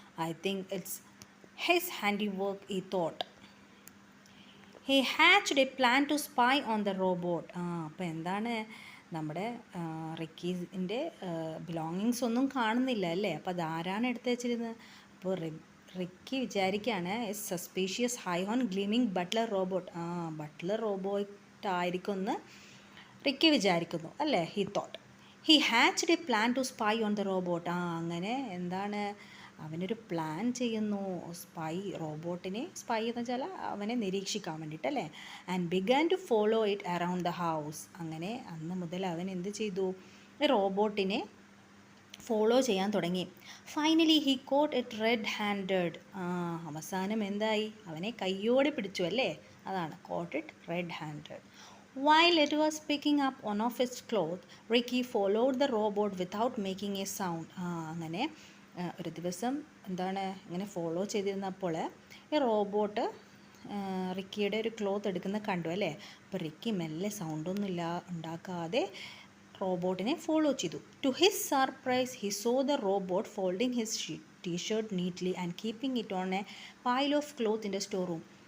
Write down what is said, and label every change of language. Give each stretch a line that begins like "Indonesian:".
English: I think it's his handiwork, he thought. He hatched a plan to spy on the robot.
Malayalam: അപ്പോൾ എന്താണ് നമ്മുടെ റിക്കീൻ്റെ belongings ഒന്നും കാണുന്നില്ല അല്ലേ? അപ്പോൾ അതാരാണ് എടുത്ത് വെച്ചിരുന്നത്? അപ്പോൾ റിക്കി വിചാരിക്കുകയാണ്
English: Suspicious high on gleaming butler robot.
Malayalam: Butler robot ആയിരിക്കും എന്ന് റിക്കി വിചാരിക്കുന്നു അല്ലേ?
English: He thought he hatched a plan to spy on the robot.
Malayalam: അങ്ങനെ എന്താണ് അവനൊരു പ്ലാൻ ചെയ്യുന്നു റോബോട്ടിനെ സ്പൈ എന്ന് വെച്ചാൽ അവനെ നിരീക്ഷിക്കാൻ വേണ്ടിയിട്ടല്ലേ.
English: And began to follow it around the house.
Malayalam: അങ്ങനെ അന്ന് മുതൽ അവൻ എന്ത് ചെയ്തു? റോബോട്ടിനെ ഫോളോ ചെയ്യാൻ തുടങ്ങി.
English: Finally he caught it red handed.
Malayalam: അവസാനം എന്തായി? അവനെ കയ്യോടെ പിടിച്ചു അല്ലേ? അതാണ്
English: Caught it red handed. While it was picking up one of its clothes, Ricky followed the robot without making a sound.
Malayalam: അങ്ങനെ ഒരു ദിവസം എന്താണ് ഇങ്ങനെ ഫോളോ ചെയ്തിരുന്നപ്പോൾ ഈ റോബോട്ട് റിക്കിയുടെ ഒരു ക്ലോത്ത് എടുക്കുന്ന കണ്ടു അല്ലേ? അപ്പോൾ റിക്കി മെല്ലെ സൗണ്ടൊന്നുമില്ല ഉണ്ടാക്കാതെ റോബോട്ടിനെ ഫോളോ ചെയ്തു.
English: To his surprise he saw the robot folding his T shirt neatly and keeping it on a pile of cloth in the store room.